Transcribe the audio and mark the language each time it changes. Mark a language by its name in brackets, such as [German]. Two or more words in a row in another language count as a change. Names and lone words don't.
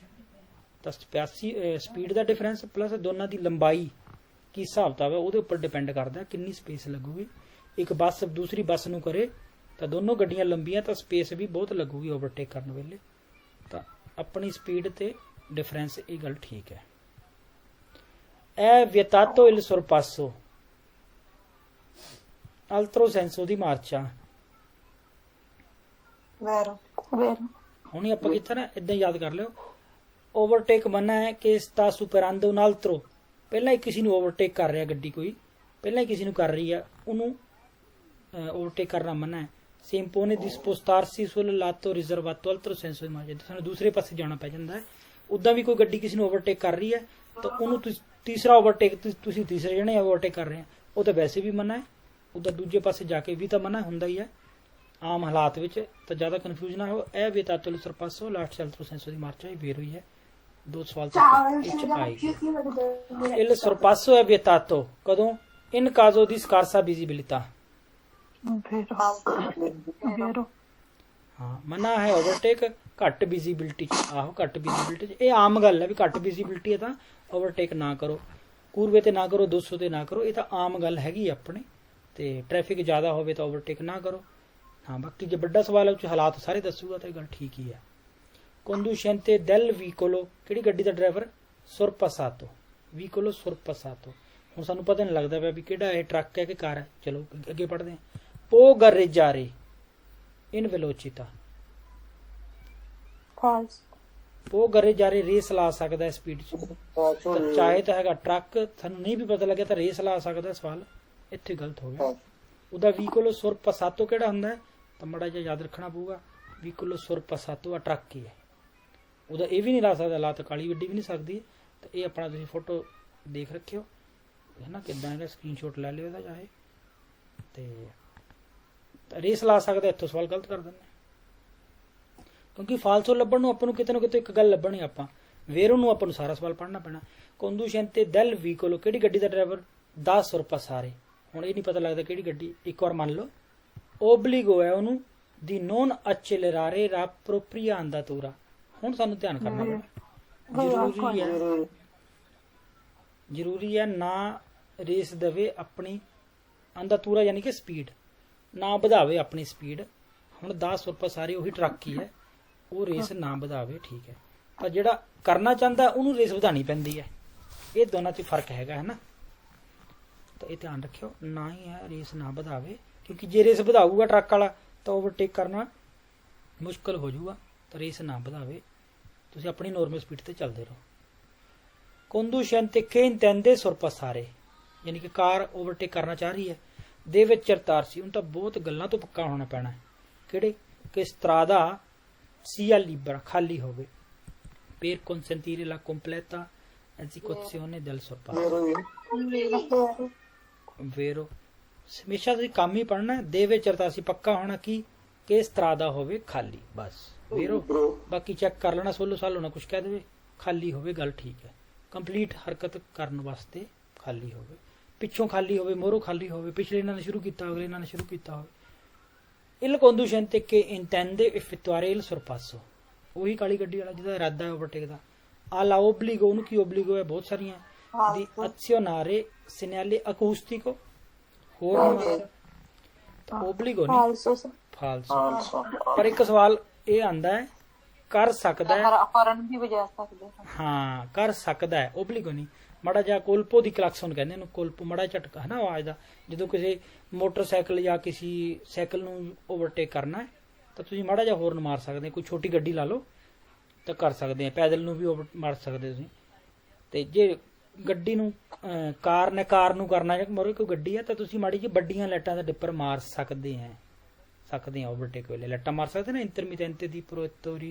[Punjabi] ਤਾਂ ਸਪੀਡ ਦਾ ਡਿਫਰੈਂਸ ਪਲੱਸ ਦੋਨਾਂ ਦੀ ਲੰਬਾਈ ਕੀ ਹਿਸਾਬ ਕਿਤਾਬ ਹੈ ਉਹਦੇ ਉੱਪਰ ਡਿਪੈਂਡ ਕਰਦਾ ਕਿੰਨੀ ਸਪੇਸ ਲੱਗੂਗੀ। ਇੱਕ ਬੱਸ ਦੂਸਰੀ ਬੱਸ ਨੂੰ ਕਰੇ ਤਾਂ ਦੋਨੋਂ ਗੱਡੀਆਂ ਲੰਬੀਆਂ, ਤਾਂ ਸਪੇਸ ਵੀ ਬਹੁਤ ਲੱਗੂਗੀ ਓਵਰਟੇਕ ਕਰਨ ਵੇਲੇ। ਤਾਂ ਆਪਣੀ ਸਪੀਡ ਤੇ ਡਿਫਰੈਂਸ, ਇਹ ਗੱਲ ਠੀਕ ਹੈ। [Italian] è vietato il sorpasso altro senso di marcia। vero, vero, [Punjabi] ਹੁਣ ਹੀ ਆਪਾਂ ਕੀਤਾ ਨਾ, ਇਦਾਂ ਯਾਦ ਕਰ ਲਿਓ। ਓਵਰਟੇਕ ਮੰਨਾ ਹੈ ਕਿ [Italian] sta superando un altro, [Punjabi] ਪਹਿਲਾਂ ਹੀ ਕਿਸੇ ਨੂੰ ਓਵਰਟੇਕ ਕਰ ਰਿਹਾ ਗੱਡੀ, ਕੋਈ ਪਹਿਲਾਂ ਹੀ ਕਿਸੇ ਨੂੰ ਕਰ ਰਹੀ ਹੈ, ਉਹਨੂੰ ਓਵਰਟੇਕ ਕਰਨਾ ਮੰਨਾ ਹੈ। [Italian] si impone di spostarsi sul lato riservato altro senso di marcia, [Punjabi] ਸਾਨੂੰ ਦੂਸਰੇ ਪਾਸੇ ਜਾਣਾ ਪੈ ਜਾਂਦਾ ਹੈ। ਉਦਾਂ ਵੀ ਕੋਈ ਗੱਡੀ ਕਿਸੇ ਨੂੰ ਓਵਰਟੇਕ ਕਰ ਰਹੀ ਹੈ ਤਾਂ ਉਹਨੂੰ ਤੀਸਰਾ ਓਵਰਟੇਕ, ਤੁਸੀਂ ਤੀਸਰੇ ਜਣੇ ਓਵਰਟੇਕ ਕਰ ਰਹੇ ਆ, ਉਹ ਤਾਂ ਵੈਸੇ ਵੀ ਮਨਾ ਹੈ। ਉਧਰ ਦੂਜੇ ਪਾਸੇ ਜਾ ਕੇ ਵੀ ਤਾਂ ਮਨਾ ਹੁੰਦਾ ਹੀ ਹੈ ਆਮ ਹਾਲਾਤ ਵਿੱਚ, ਤਾਂ ਜ਼ਿਆਦਾ ਕਨਫਿਊਜ਼ ਨਾ ਹੋ। [Italian] è vietato il sorpasso lato altro senso di marcia, [Punjabi] ਇਹ ਵੇਰ ਹੋਈ ਹੈ। 2 ਸਵਾਲ ਤੱਕ ਆਏਗੀ। [Italian] il sorpasso è vietato [Punjabi] ਕਦੋਂ? [Italian] in caso di scarsa visibilità। vero, vero, [Punjabi] ਹਾਂ, ਮਨਾ ਹੈ ਓਵਰਟੇਕ ਘੱਟ ਵਿਜ਼ਿਬਿਲਿਟੀ ਚ। ਆਹੋ, ਘੱਟ ਵਿਜ਼ਿਬਿਲਿਟੀ ਚ ਇਹ ਆਮ ਗੱਲ ਹੈ ਵੀ ਘੱਟ ਵਿਜ਼ਿਬਿਲਿਟੀ ਹੈ ਤਾਂ ਓਵਰਟੇਕ ਨਾ ਕਰੋ, ਕੂਰਵੇ ਤੇ ਨਾ ਕਰੋ, 200 ਤੇ ਨਾ ਕਰੋ, ਇਹ ਤਾਂ ਆਮ ਗੱਲ ਹੈਗੀ ਆਪਣੇ। ਤੇ ਟ੍ਰੈਫਿਕ ਜ਼ਿਆਦਾ ਹੋਵੇ ਤਾਂ ਓਵਰਟੇਕ ਨਾ ਕਰੋ। ਹਾਂ, ਬਾਕੀ ਜੇ ਵੱਡਾ ਸਵਾਲ ਹੈ ਉਹ 'ਚ ਹਾਲਾਤ ਸਾਰੇ ਦੱਸੂਗਾ ਤਾਂ ਇਹ ਗੱਲ ਠੀਕ ਹੀ ਹੈ। [Italian] conducente del vicolo, [Punjabi] ਕਿਹੜੀ ਗੱਡੀ ਦਾ ਡਰਾਈਵਰ? [Italian] sorpassato, vicolo sorpassato। [Punjabi] ਹੁਣ ਸਾਨੂੰ ਪਤਾ ਨਹੀਂ ਲੱਗਦਾ ਪਿਆ ਵੀ ਕਿਹੜਾ ਇਹ ਟਰੱਕ ਹੈ ਕਿ ਕਾਰ ਹੈ। ਚਲੋ ਅੱਗੇ ਪੜ੍ਹਦੇ ਹਾਂ। [Italian] può gareggiare in velocità, false, può gareggiare [Punjabi] ਰੇਸ ਲਾ ਸਕਦਾ ਹੈ ਸਪੀਡ 'ਚ। ਚਾਹੇ ਤਾਂ ਹੈਗਾ ਟਰੱਕ, ਸਾਨੂੰ ਨਹੀਂ ਵੀ ਪਤਾ ਲੱਗਿਆ ਤਾਂ ਰੇਸ ਲਾ ਸਕਦਾ। ਸਵਾਲ ਇੱਥੇ ਗਲਤ ਹੋ ਗਿਆ। ਉਹਦਾ [Italian] vicolo sorpassato [Punjabi] ਕਿਹੜਾ ਹੁੰਦਾ ਹੈ ਤਾਂ ਮਾੜਾ ਜਿਹਾ ਯਾਦ ਰੱਖਣਾ ਪਊਗਾ। [Italian] vicolo sorpassato [Punjabi] ਆ ਟਰੱਕ ਹੀ ਹੈ। ਉਹਦਾ ਇਹ ਵੀ ਨਹੀਂ ਲਾ ਸਕਦਾ, ਲਾ ਤਾਂ ਕਾਲੀ ਗੱਡੀ ਵੀ ਨਹੀਂ ਸਕਦੀ। ਤਾਂ ਇਹ ਆਪਣਾ ਤੁਸੀਂ ਫੋਟੋ ਦੇਖ ਰੱਖਿਓ ਹੈ ਨਾ, ਕਿੱਦਾਂ ਇਹਦਾ ਸਕਰੀਨਸ਼ਾਟ ਲੈ ਲਿਓ ਇਹਦਾ ਚਾਹੇ। ਤੇ ਰੇਸ ਲਾ ਸਕਦਾ, ਇੱਥੋਂ ਸਵਾਲ ਗਲਤ ਕਰ ਦਿੰਦੇ ਕਿਉਂਕਿ ਫਾਲਸੋ ਲੱਭਣ ਨੂੰ ਆਪਾਂ ਨੂੰ ਕਿਤੇ ਨਾ ਕਿਤੇ ਇੱਕ ਗੱਲ ਲੱਭਣੀ। ਆਪਾਂ ਵੇਰੋ ਨੂੰ ਆਪਾਂ ਨੂੰ ਸਾਰਾ ਸਵਾਲ ਪੜ੍ਹਨਾ ਪੈਣਾ। [Italian] conducente del vicolo, [Punjabi] ਕਿਹੜੀ ਗੱਡੀ ਦਾ ਡਰਾਈਵਰ? [Italian] da sorpassare। [Punjabi] ਹੁਣ ਇਹ ਨਹੀਂ ਪਤਾ ਲੱਗਦਾ ਕਿਹੜੀ ਗੱਡੀ, ਇੱਕ ਵਾਰ ਮੰਨ ਲਓ। [Italian] obbligo [Punjabi] ਹੈ ਉਹਨੂੰ [Italian] di non accelerare la propria andatura। [Punjabi] ਹੁਣ ਸਾਨੂੰ ਧਿਆਨ ਕਰਨਾ ਪੈਣਾ, ਜ਼ਰੂਰੀ ਹੈ ਨਾ ਰੇਸ ਦੇਵੇ ਆਪਣੀ ਅੰਦਾਤੂਰਾ ਯਾਨੀ ਕਿ ਸਪੀਡ, ਨਾ ਵਧਾਵੇ ਆਪਣੀ ਸਪੀਡ। ਹੁਣ 10 sorpassare ਉਹੀ ਟਰੱਕ ਹੀ ਹੈ, ਉਹ ਰੇਸ ਨਾ ਵਧਾਵੇ, ਠੀਕ ਹੈ। ਪਰ ਜਿਹੜਾ ਕਰਨਾ ਚਾਹੁੰਦਾ ਉਹਨੂੰ ਰੇਸ ਵਧਾਉਣੀ ਪੈਂਦੀ ਹੈ। ਇਹ ਦੋਨਾਂ 'ਚ ਫਰਕ ਹੈਗਾ ਹੈ ਨਾ, ਤਾਂ ਇਹ ਧਿਆਨ ਰੱਖਿਓ। ਨਾ ਹੀ ਹੈ ਰੇਸ ਨਾ ਵਧਾਵੇ, ਕਿਉਂਕਿ ਜੇ ਰੇਸ ਵਧਾਊਗਾ ਟਰੱਕ ਵਾਲਾ ਤਾਂ ਓਵਰਟੇਕ ਕਰਨਾ ਮੁਸ਼ਕਲ ਹੋ ਜਾਊਗਾ। ਤਾਂ ਰੇਸ ਨਾ ਵਧਾਵੇ, ਤੁਸੀਂ ਆਪਣੀ ਨੋਰਮਲ ਸਪੀਡ ਤੇ ਚੱਲਦੇ ਰਹੋ। [Italian] conducente che intende sorpassare, [Punjabi] ਯਾਨੀ ਕਿ ਕਾਰ ਓਵਰਟੇਕ ਕਰਨਾ ਚਾਹ ਰਹੀ ਹੈ। ਦੇ ਵਿੱਚ ਚਰਤਾਰਸੀ, ਹੁਣ ਤਾਂ ਬਹੁਤ ਗੱਲਾਂ ਤੋਂ ਪੱਕਾ ਹੋਣਾ ਪੈਣਾ। ਕਿਹੜੇ? ਕਿ [Italian] strada sia libera, [Punjabi] ਖਾਲੀ ਹੋਵੇ। [Italian] per consentire la completa esecuzione del sorpasso। vero, [Punjabi] ਹਮੇਸ਼ਾ ਤੁਸੀਂ ਕੰਮ ਹੀ ਪੜ੍ਹਨਾ। ਦੇ ਵਿੱਚ ਚਰਤਾਰਸੀ ਪੱਕਾ ਹੋਣਾ ਕੀ? ਕਿ strada ਹੋਵੇ ਖਾਲੀ, ਬਸ। ਵੇਰੋ ਬਾਕੀ ਚੈੱਕ ਕਰ ਲੈਣਾ, ਸੋਲੋ ਸਾਲ ਹੋਣਾ ਕੁਛ ਕਹਿ ਦੇਵੇ, ਖਾਲੀ ਹੋਵੇ, ਗੱਲ ਠੀਕ ਹੈ। ਕੰਪਲੀਟ ਹਰਕਤ ਕਰਨ ਵਾਸਤੇ ਖਾਲੀ ਹੋਵੇ, ਪਿੱਛੋਂ ਖਾਲੀ ਹੋਵੇ, ਮੋਹਰੋਂ ਖਾਲੀ ਹੋਵੇ, ਪਿਛਲੇ ਇਹਨਾਂ ਨੇ ਸ਼ੁਰੂ ਕੀਤਾ ਅਗਲੇ ਇਹਨਾਂ ਨੇ ਸ਼ੁਰੂ ਕੀਤਾ ਹੋਵੇ। [Italian] il conducente che intende effettuare il sorpasso, [Punjabi] ਉਹੀ ਕਾਲੀ ਗੱਡੀ ਵਾਲਾ ਜਿਹਦਾ ਇਰਾਦਾ ਹੈ ਓਵਰਟੇਕ ਦਾ। [Italian] alla obbligo, [Punjabi] ਉਹਨੂੰ ਕੀ obbligo ਹੈ? ਬਹੁਤ ਸਾਰੀਆਂ। [Italian] di azionare segnale acustico [Punjabi] ਹੋਰ ਤਾਂ obbligo ਨਹੀਂ ਫਾਲਸੋ ਸਰ ਫਾਲਸੋ ਪਰ ਇੱਕ ਸਵਾਲ ਇਹ ਆਂਦਾ ਹੈ ਕਰ ਸਕਦਾ ਹੈ ਹਰਨ ਵੀ ਵਜਾ ਸਕਦੇ ਹਾਂ ਹਾਂ ਕਰ ਸਕਦਾ ਹੈ obbligo ਨਹੀਂ ਮਾੜਾ ਜਿਹਾ ਕੋਲਪੋ ਦੀ ਕਲੈਕਸ਼ਨ ਕਹਿੰਦੇ ਇਹਨੂੰ ਕੋਲਪੋ ਮਾੜਾ ਝਟਕਾ ਹੈ ਨਾ ਆਵਾਜ਼ ਦਾ ਜਦੋਂ ਕਿਸੇ ਮੋਟਰਸਾਈਕਲ ਜਾਂ ਕਿਸੇ ਸਾਈਕਲ ਨੂੰ ਓਵਰਟੇਕ ਕਰਨਾ ਹੈ ਤਾਂ ਤੁਸੀਂ ਮਾੜਾ ਜਿਹਾ ਹੋਰਨ ਮਾਰ ਸਕਦੇ ਕੋਈ ਛੋਟੀ ਗੱਡੀ ਲਾ ਲਓ ਤਾਂ ਕਰ ਸਕਦੇ ਆ ਪੈਦਲ ਨੂੰ ਵੀ ਓਵਰ ਮਾਰ ਸਕਦੇ ਤੁਸੀਂ ਤੇ ਜੇ ਗੱਡੀ ਨੂੰ ਕਾਰ ਨੂੰ ਕਰਨਾ ਜਾਂ ਮੋਰੇ ਕੋਈ ਗੱਡੀ ਹੈ ਤਾਂ ਤੁਸੀਂ ਮਾੜੀ ਜਿਹੀ ਵੱਡੀਆਂ ਲਾਈਟਾਂ ਦਾ ਡਿੱਪਰ ਮਾਰ ਸਕਦੇ ਆ ਓਵਰਟੇਕ ਵੇਲੇ ਲਾਈਟਾਂ ਮਾਰ ਸਕਦੇ ਨਾ ਇੰਟਰਮੀਟੈਂਟ ਦੀ ਪ੍ਰੋਤੋਰੀ